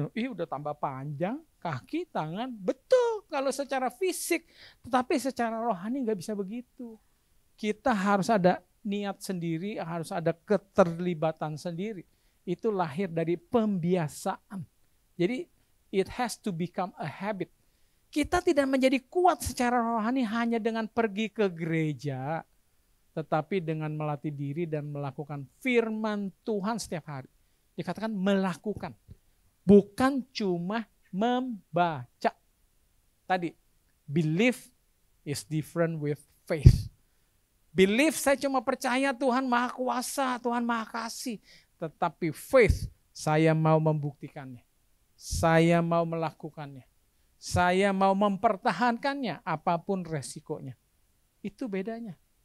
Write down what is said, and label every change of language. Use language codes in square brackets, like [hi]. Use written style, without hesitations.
[id] Udah tambah panjang, kaki, tangan, betul kalau secara fisik. Tetapi secara rohani nggak bisa begitu. Kita harus ada niat sendiri, harus ada keterlibatan sendiri. Itu lahir dari pembiasaan. [en] Jadi it has to become a habit. [id] Kita tidak menjadi kuat secara rohani hanya dengan pergi ke gereja, tetapi dengan melatih diri dan melakukan firman Tuhan setiap hari. Dikatakan melakukan. Bukan cuma membaca. [en] Tadi, belief is different with faith. [id] Belief saya cuma percaya Tuhan Maha Kuasa, Tuhan Maha Kasih. Tetapi faith, saya mau membuktikannya. Saya mau melakukannya. Saya mau mempertahankannya apapun resikonya. Itu bedanya.